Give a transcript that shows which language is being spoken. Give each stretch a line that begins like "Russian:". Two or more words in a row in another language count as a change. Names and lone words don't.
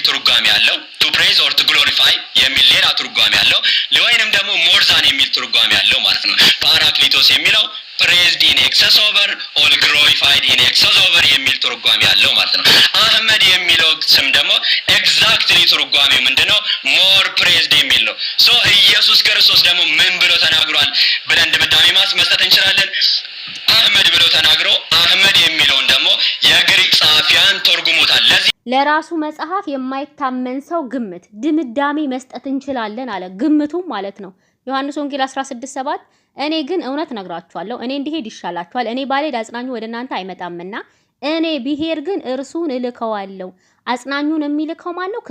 Amharic: ትርጓሜ ያለው
English: to praise or to glorify
Amharic: የሚል ሌላ ትርጓሜ ያለው ወይንም ደግሞ
English: more than
Amharic: የሚል ትርጓሜ ያለው ማለት ነው። ፓራክሊቶስ የሚለው
English: praised in excess over or glorified in excess over
Amharic: የሚል ትርጓሜ ያለው ማለት ነው። አህመድ የሚለው ስም ደግሞ exactly ትርጓሜው ምንድነው?
English: more praised
Amharic: የሚል ነው። ሶ ኢየሱስ ክርስቶስ ደግሞ ምን ብሎ ተናግሯል ብለን ድምዳሜ መስጠት እንችላለን? አህመድ ብሎ ተናግሮ አህመድ የሚለውን ደግሞ የግሪክ ጸሐፊያን ተርጉሞታል። ለራሱ መጽሐፍ የማይታመን ሰው ግምት ድምዳሜ መስጠት እንችላለን አለ። ግምቱም ማለት ነው ዮሐንስ ወንጌል 16:7 እኔ ግን እውነት ነግራችኋለሁ እኔ እንዲሄድ ይሻላችኋል እኔ ባልሄድ አጽናኙ ወደ እናንተ አይመጣምና እኔ ብሄር ግን እርሱን እልከዋለሁ። አጽናኙን የሚልከው ማን ነው?